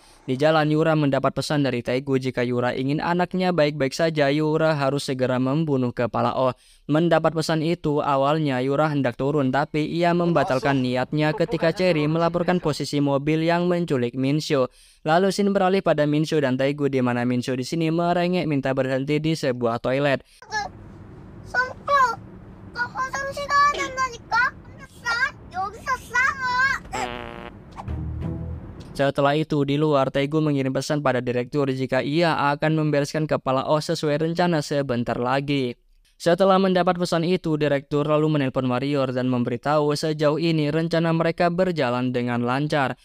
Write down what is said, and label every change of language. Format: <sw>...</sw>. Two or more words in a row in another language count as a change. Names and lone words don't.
<id>Di jalan Yura mendapat pesan dari Taegu jika Yura ingin anaknya baik-baik saja, Yura harus segera membunuh kepala Oh. Mendapat pesan itu, awalnya Yura hendak turun tapi ia membatalkan niatnya ketika Cherry melaporkan posisi mobil yang menculik Minsho. Lalu scene beralih pada Minsho dan Taegu di mana Minsho di sini merengek minta berhenti di sebuah toilet.</id> <ko>성표! 나 화장실 가야 된다니까? 여기서 싸워!</ko> <id>Setelah itu di luar, Taegu mengirim pesan pada direktur jika ia akan membereskan kepala Oh sesuai rencana sebentar lagi. Setelah mendapat pesan itu, direktur lalu menelpon Warrior dan memberitahu sejauh ini rencana mereka berjalan dengan lancar.</id>